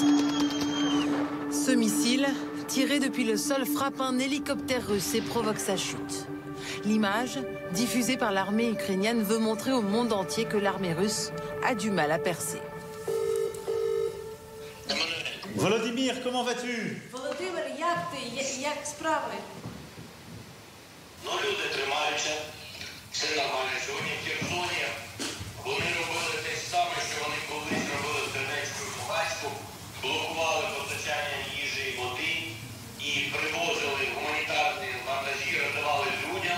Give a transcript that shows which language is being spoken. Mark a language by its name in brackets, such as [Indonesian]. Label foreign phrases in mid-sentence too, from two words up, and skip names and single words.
[French] Ce missile, tiré depuis le sol, frappe un hélicoptère russe et provoque sa chute. L'image, diffusée par l'armée ukrainienne, veut montrer au monde entier que l'armée russe a du mal à percer. Volodymyr, comment vas-tu? [Ukrainian] Володимир, як справи? Ну, люди тримаються, все нормально. Сьогодні в Херсоні вони робили те саме, що вони колись робили в Донецьку і Луганську, блокували постачання їжі і води і привозили гуманітарні вантажі, роздавали людям.